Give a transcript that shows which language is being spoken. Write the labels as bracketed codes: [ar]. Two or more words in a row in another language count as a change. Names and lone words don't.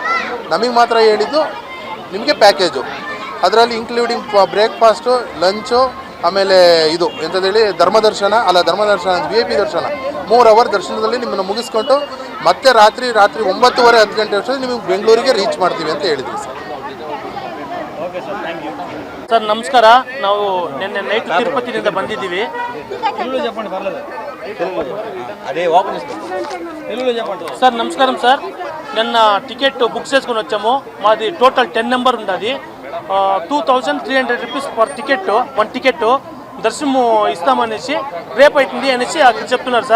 [kn] ನಮಗೆ ಮಾತ್ರ ಹೇಳಿದ್ದು ನಿಮಗೆ ಪ್ಯಾಕೇಜು, ಅದರಲ್ಲಿ ಇನ್ಕ್ಲೂಡಿಂಗ್ ಬ್ರೇಕ್ಫಾಸ್ಟು, ಲಂಚು, ಆಮೇಲೆ ಇದು ಎಂಥದ್ದೇಳಿ ಧರ್ಮದರ್ಶನ VIP ದರ್ಶನ 3 ಅವರ್ ದರ್ಶನದಲ್ಲಿ ನಿಮ್ಮನ್ನು ಮುಗಿಸ್ಕೊಂಡು ಮತ್ತೆ ರಾತ್ರಿ 9:30 10 ಗಂಟೆ ಅಷ್ಟೊತ್ತಿಗೆ ನಿಮಗೆ ಬೆಂಗಳೂರಿಗೆ ರೀಚ್ ಮಾಡ್ತೀವಿ ಅಂತ ಹೇಳಿದ್ವಿ ಸರ್. [en] okay sir, thank you [kn] ಸರ್. ನಮಸ್ಕಾರ. ನಾವು ನಿನ್ನೆ ನೈಟ್ ತಿರುಪತಿನಿಂದ ಬಂದಿದ್ದೀವಿ. [te] సార్ నమస్కారం సార్. నిన్న టికెట్ బుక్ చేసుకుని వచ్చాము. మాది టోటల్ 10 నెంబర్ ఉంది. 2,300 [en] rupees per ticket, [te] 1 టికెట్ దర్శనము ఇస్తామనేసి రేపు అవుతుంది అనేసి అక్కడ చెప్తున్నారు సార్.